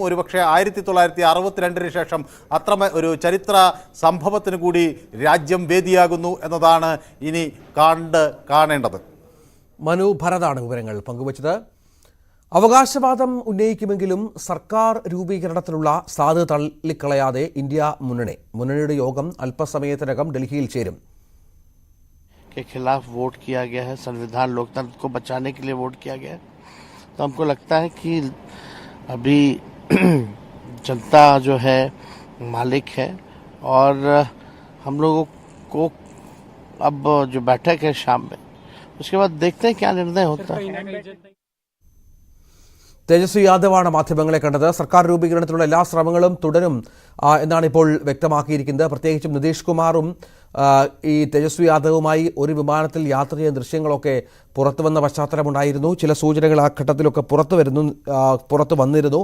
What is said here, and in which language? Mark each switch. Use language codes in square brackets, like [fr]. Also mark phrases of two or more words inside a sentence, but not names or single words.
[ml] ഒരുപക്ഷെ 1962 ശേഷം അത്ര ഒരു ചരിത്ര സംഭവത്തിന് കൂടി രാജ്യം വേദിയാകുന്നു എന്നതാണ് ഇനി കാണേണ്ടത്. മനു ഭരതാണ് വിവരങ്ങൾ പങ്കുവച്ചത്. അവകാശവാദം ഉന്നയിക്കുമെങ്കിലും സർക്കാർ രൂപീകരണത്തിനുള്ള സാധ്യത തള്ളിക്കളയാതെ ഇന്ത്യ മുന്നണിയുടെ യോഗം അല്പസമയത്തിനകം ഡൽഹിയിൽ ചേരും. [hi] के खिलाफ वोट किया गया है, संविधान लोकतंत्र को बचाने के लिए वोट किया गया है. तो हमको लगता है कि अभी जनता जो है मालिक है और हम लोगों को अब जो बैठक है शाम में, उसके बाद देखते हैं क्या निर्णय होता है. [ml] തേജസ്വി യാദവാണ് മാധ്യമങ്ങളെ കണ്ടത്. സർക്കാർ രൂപീകരണത്തിലുള്ള എല്ലാ ശ്രമങ്ങളും തുടരും എന്നാണ് ഇപ്പോൾ വ്യക്തമാക്കിയിരിക്കുന്നത്. പ്രത്യേകിച്ചും നിതീഷ് കുമാറും ഈ തേജസ്വി യാദവുമായി ഒരു വിമാനത്തിൽ യാത്ര ചെയ്യുന്ന ദൃശ്യങ്ങളൊക്കെ പുറത്തു വന്ന പശ്ചാത്തലമുണ്ടായിരുന്നു. ചില സൂചനകൾ ആ ഘട്ടത്തിലൊക്കെ പുറത്തു വന്നിരുന്നു.